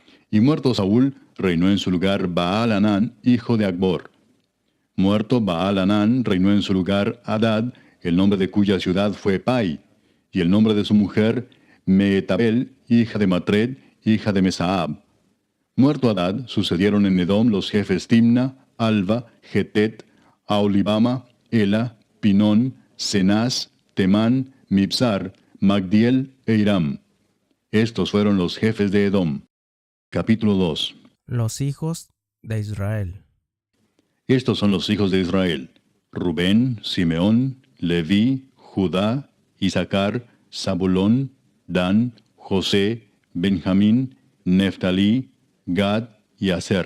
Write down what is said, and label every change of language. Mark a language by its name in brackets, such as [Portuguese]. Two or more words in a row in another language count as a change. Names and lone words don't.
[Spanish] Y muerto Saúl, reinó en su lugar Baal-Hanán, hijo de Acbor. Muerto Baal-Hanán, reinó en su lugar Hadad, el nombre de cuya ciudad fue Pai, y el nombre de su mujer Mehetabel, hija de Matred, hija de Mesaab. Muerto Hadad, sucedieron en Edom los jefes Timna, Alva, Getet, Aolibama, Ela, Pinón, Cenaz, Temán, Mibsar, Magdiel e Iram. Estos fueron los jefes de Edom. Capítulo 2. Los hijos de Israel. Estos son los hijos de Israel: Rubén, Simeón, Leví, Judá, Isaacar, Zabulón, Dan, José, Benjamín, Neftalí, Gad y Aser.